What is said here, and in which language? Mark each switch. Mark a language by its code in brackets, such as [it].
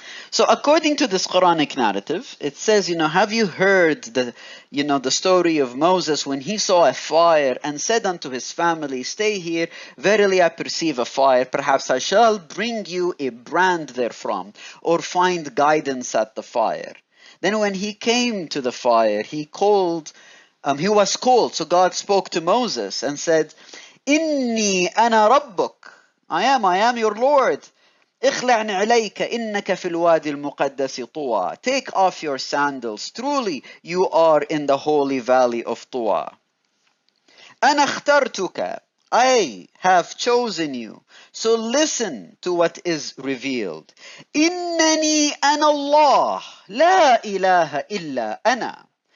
[en] So according to this Quranic narrative, it says, have you heard the story of Moses when he saw a fire and said unto his family, stay here, verily I perceive a fire, perhaps I shall bring you a brand therefrom, or find guidance at the fire. Then when he came to the fire, he was called, so God spoke to Moses and said, [ar] Inni ana rabbuk, [en] I am your Lord. [ar] اخلع نعليك إنك في الوادي المقدس طوى. [en] Take off your sandals. Truly you are in the holy valley of Tuwa. [ar] أنا اخترتك. [en] I have chosen you. So listen to what is revealed. [ar] إنني أنا الله لا إله إلا أنا.